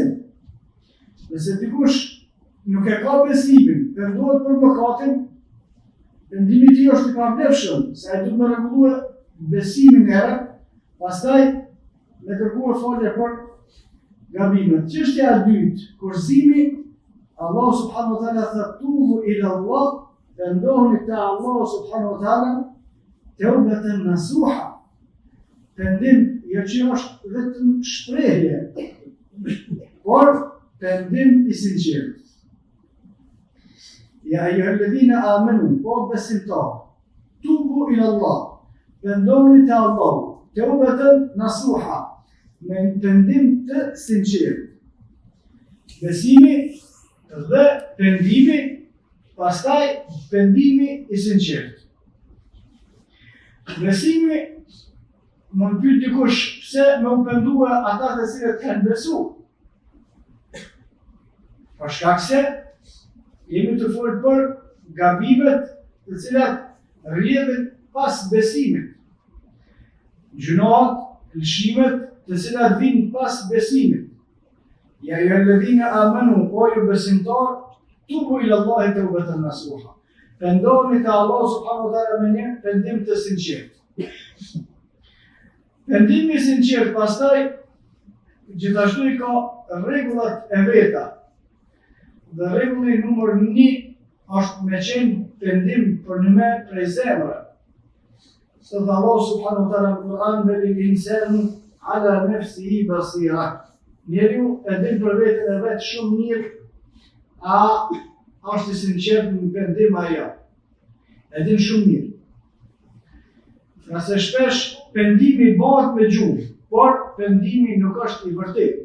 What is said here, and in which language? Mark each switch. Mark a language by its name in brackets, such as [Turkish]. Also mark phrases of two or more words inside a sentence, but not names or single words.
[Albanian] Nëse dikush nuk e ka besimin, pendohet për mëkatin, pendimi i tij është i pavlefshëm, se ai duhet të rregullojë besimin e herë, pastaj me kërkuar falje për gabimet. Çështja e dytë, kurzimi, Allahu [Arabic] سبحانه وتعالى [Albanian] thotë [Arabic] توبوا إلى الله, [Albanian] pendohuni te Allahu [Arabic] سبحانه وتعالى, توبة نصوحا. [Albanian] Pendim jo që është vetëm shprehje, por pendim i sinqert. [Arabic] يا أيها الذين آمنوا, [Albanian] o besimtar, [Arabic] توبوا إلى الله, [Albanian] pendohuni te Allahu, [Arabic] توبة نصوحا, [Albanian] me pendim të sinqert. Besimi dhe pendimi Pastaj pendimi i sinqert. Besimi mund pyet dikush pse më u pendua ata të cilët kanë besu. Për shkak se jemi të folur për gabimet të cilat rrjedhin pas besimit. Gjunohat, lëshimet të cilat vinë pas besimit. [Arabic] يا أيها الذين آمنوا, [Albanian] o ju besimtar, [Arabic] توبوا إلى الله توبة نصوحا. [Albanian] Pendohuni te Allah [Arabic] سبحانه وتعالى [Albanian] me një pendim të sinqert. Pendimi i sinqert pastaj gjithashtu i ka rregullat e veta. Dhe rregulli numër 1 është me qenë pendim për një me prej zemrë. Se dhe Allah [Arabic] سبحانه وتعالى [Albanian] në Kur'an [Arabic] بل الإنسان على نفسه بصيرة. [Albanian] Njeriu e din për veten e vet shumë mirë a është i sinqert në pendim ajo. E din shumë mirë. Nga se shpesh pendimi bëhet me gjuhë, por pendimi nuk është i vërtetë.